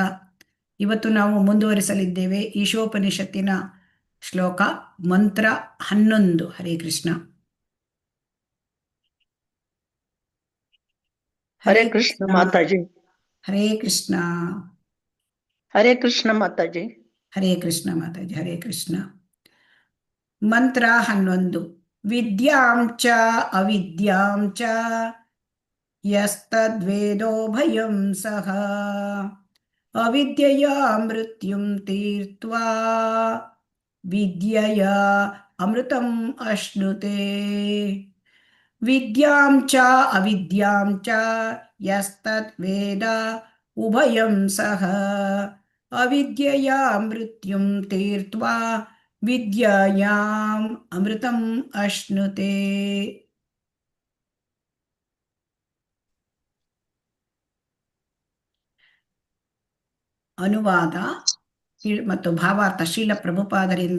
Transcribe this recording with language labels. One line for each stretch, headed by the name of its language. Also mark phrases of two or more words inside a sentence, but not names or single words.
Kannada: ಇವತ್ತು ನಾವು ಮುಂದುವರಿಸಲಿದ್ದೇವೆ ಈಶೋಪನಿಷತ್ತಿನ ಶ್ಲೋಕ ಮಂತ್ರ 11. ಹರೇ ಕೃಷ್ಣ. ಹರೇ ಕೃಷ್ಣ ಮಾತಾಜಿ. ಹರೇ ಕೃಷ್ಣ. ಹರೇ ಕೃಷ್ಣ ಮಾತಾಜಿ. ಹರೇ ಕೃಷ್ಣ ಮಾತಾಜಿ. ಹರೇ ಕೃಷ್ಣ. ಮಂತ್ರ 11.
Sanskrit: ವಿದ್ಯಾಂ ಚ ಅವಿದ್ಯಾಂ ಚ ಯಸ್ತದ್ವೇದೋ ಭಯಂ ಸಹ ಅವಿದ್ಯೆಯ ಮೃತ್ಯುಂ ತೀರ್ತ್ವಾ ವಿದ್ಯೆಯ ಅಮೃತಂ ಅಶ್ನುತೆ. ವಿದ್ಯಾಂ ಚ ಅವಿದ್ಯಾಂ ಚ ಯಸ್ತದ್ವೇದ ಉಭಯಂ ಸಹ ಅವಿದ್ಯೆಯ ಮೃತ್ಯುಂ ತೀರ್ತ್ವಾ ವಿದ್ಯಾಯಾಂ ಅಮೃತಂ ಅಶ್ನುತೆ.
Kannada: ಅನುವಾದ ಮತ್ತು ಭಾವಾರ್ಥ ಶ್ರೀಲ ಪ್ರಭುಪಾದರಿಂದ.